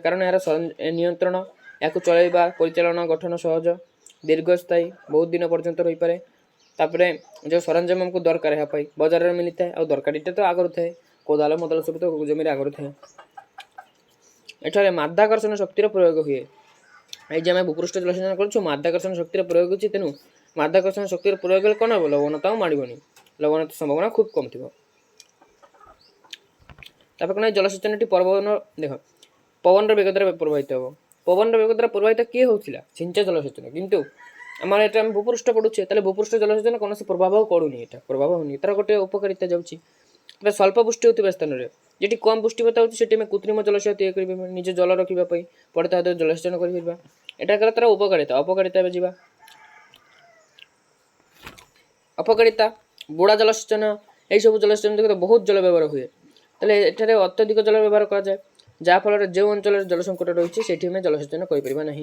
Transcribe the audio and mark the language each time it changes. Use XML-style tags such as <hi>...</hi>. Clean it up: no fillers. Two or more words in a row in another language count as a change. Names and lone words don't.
<or>କାରଣ ଏହାର ନିୟନ୍ତ୍ରଣ, ଏହାକୁ ଚଳାଇବା, ପରିଚାଳନା, ଗଠନ ସହଜ, ଦୀର୍ଘସ୍ଥାୟୀ, ବହୁତ ଦିନ ପର୍ଯ୍ୟନ୍ତ ରହିପାରେ। ତାପରେ ଯେଉଁ ସରଞ୍ଜାମ ଆମକୁ ଦରକାର ଏହା ପାଇଁ ବଜାରରେ ମିଳିଥାଏ, ଆଉ ଦରକାରୀଟା ତ ଆଗରୁ ଥାଏ, କୋଦାଳ ମୋଦାଳ ସବୁ ତ ଜମିରେ ଆଗରୁ ଥାଏ। ଏଠାରେ ମାଧ୍ୟାକର୍ଷଣ ଶକ୍ତିର ପ୍ରୟୋଗ ହୁଏ। ଏଇ ଯେ ଆମେ ଭୂପୃଷ୍ଠ ଜଳସେଚନ କରୁଛୁ, ମାଧ୍ୟାକର୍ଷଣ ଶକ୍ତିର ପ୍ରୟୋଗ ହେଉଛି। ତେଣୁ ମାଧ୍ୟାକର୍ଷଣ ଶକ୍ତିର ପ୍ରୟୋଗ ହେଲେ କ'ଣ ହେବ? ଲବଣତା ଆଉ ମାଡ଼ିବନି, ଲବଣତା ସମ୍ଭାବନା ଖୁବ୍ କମ୍ ଥିବ। ତାପରେ କ'ଣ, ଜଳସେଚନଟି ପବନର ବେଗ ଦ୍ୱାରା ପ୍ରଭାବିତ ହେବ। ପବନର ବେଗ ଦ୍ୱାରା ପ୍ରଭାବିତ କିଏ ହେଉଥିଲା? ସିଞ୍ଚା ଜଳସେଚନ। କିନ୍ତୁ ଆମର ଏଟା ଆମେ ଭୂପୃଷ୍ଠ ପଡ଼ୁଛେ, ତାହେଲେ ଭୂପୃଷ୍ଠ ଜଳସେଚନ କୌଣସି ପ୍ରଭାବ କରୁନି, ଏଟା ପ୍ରଭାବ ହେଉନି, ତାର ଗୋଟେ ଉପକାରିତା ଯାଉଛି। ତାପରେ ସ୍ୱଳ୍ପ ପୁଷ୍ଟି ହେଉଥିବା ସ୍ଥାନରେ, ଯେଟି କମ ପୁଷ୍ଟିକତା ହେଉଛି, ସେଠି ଆମେ କୃତ୍ରିମ ଜଳାଶୟ ତିଆରି କରିପାରିବା ନିଜ ଜଳ ରଖିବା ପାଇଁ, ପରେ ତା ଦ୍ୱାରା ଜଳସେଚନ କରିପାରିବା। ଏଟା କଲା ତାର ଅପକାରିତା ଏବେ ଯିବା। ଅପକାରିତା, ବୁଡ଼ା ଜଳସେଚନ, ଏହିସବୁ ଜଳସେଚନ ଦେଖ ବହୁତ ଜଳ ବ୍ୟବହାର ହୁଏ। ତାହେଲେ ଏଠାରେ ଅତ୍ୟଧିକ ଜଳ ବ୍ୟବହାର କରାଯାଏ, ଯାହାଫଳରେ ଯେଉଁ ଅଞ୍ଚଳରେ ଜଳ ସଙ୍କଟ ରହିଛି ସେଠି ଆମେ ଜଳସେଚନ କରିପାରିବା ନାହିଁ।</or>